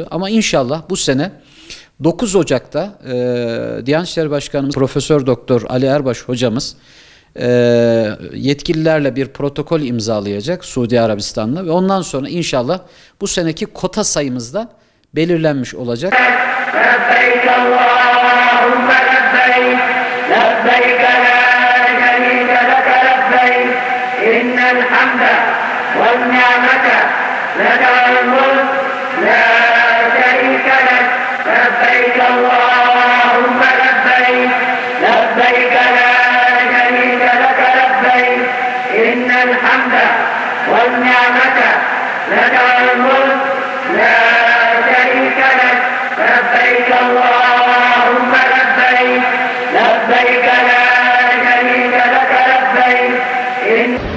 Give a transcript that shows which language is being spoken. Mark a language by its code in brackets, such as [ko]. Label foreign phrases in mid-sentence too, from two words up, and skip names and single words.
[tr] Ama inşallah bu sene 9 Ocak'ta Diyanet İşleri Başkanımız Profesör Doktor Ali Erbaş hocamız yetkililerle bir protokol imzalayacak Suudi Arabistan'la ve ondan sonra inşallah bu seneki kota sayımız da belirlenmiş olacak. [ar] لبيك اللهم لبيك لبيك لا شريك لك لبيك إن الحمد والنعمة لك والملك لا شريك لك لبيك اللهم لبيك لبيك لا شريك لك لبيك إن الحمد والنعمة لك والملك لا شريك لك لبيك اللهم لبيك لبيك لا شريك لك لبيك إن